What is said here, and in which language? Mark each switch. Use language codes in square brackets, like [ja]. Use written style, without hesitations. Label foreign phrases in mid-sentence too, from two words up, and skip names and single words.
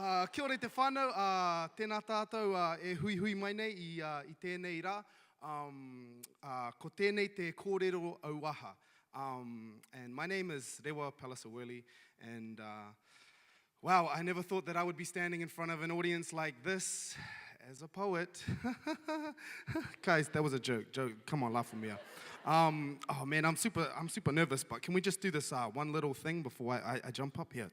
[mi] kia ora te whānau, tēnā tātou e hui hui mai nei I tēnei rā. Ko tēnei te kōrero auaha. [en] And my name is Rewa Worley, and wow, I never thought that I would be standing in front of an audience like this as a poet. Guys, that was a joke. Come on, laugh with me. Oh man, I'm super nervous, but can we just do this one little thing before I jump up here?